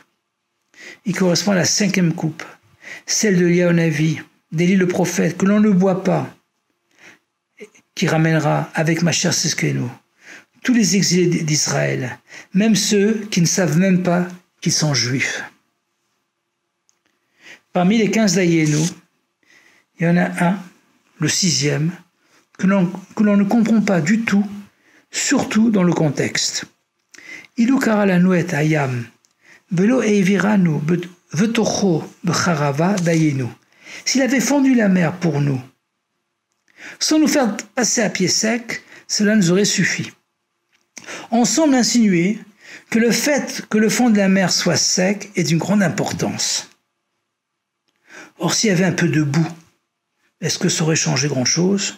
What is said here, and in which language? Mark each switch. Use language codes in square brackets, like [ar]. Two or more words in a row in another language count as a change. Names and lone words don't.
[fr] Il correspond à la 5e coupe, celle de Eliyahu Navi, d'Élie le prophète, que l'on ne boit pas, qui ramènera avec [he] משיח צדקנו [fr] tous les exilés d'Israël, même ceux qui ne savent même pas qu'ils sont juifs. Parmi les 15 Dayenu, il y en a un, le 6e, que l'on ne comprend pas du tout, surtout dans le contexte. [he] אילו קרע לנו את הים, ולא העבירנו בתוכו בחרבה דיינו. [fr] S'il avait fondu la mer pour nous, sans nous faire passer à pied sec, cela nous aurait suffi. On semble insinuer que le fait que le fond de la mer soit sec est d'une grande importance. Or, s'il y avait un peu de boue, est-ce que ça aurait changé grand-chose?